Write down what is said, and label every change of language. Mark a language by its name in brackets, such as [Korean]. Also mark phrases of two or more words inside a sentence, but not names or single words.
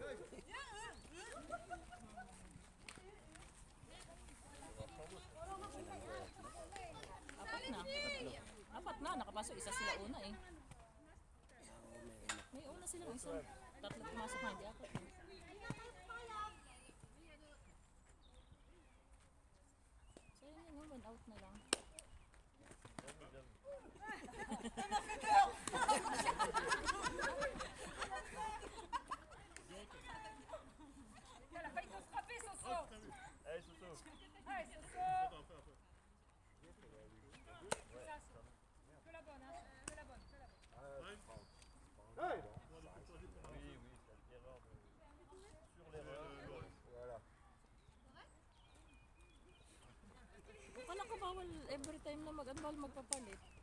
[Filipino] Apat na. Apat na, nakapasok. Isa sila una eh. May una silang isa. Tatlo pumasok na, hindi apat. So yun yun, 1 out na lang. [French] Allez, Soso. Oui, c'est l'erreur sur l'erreur. Voilà. [Filipino] Akala ko bawal [English] every time [Filipino] na bawal magpapalit.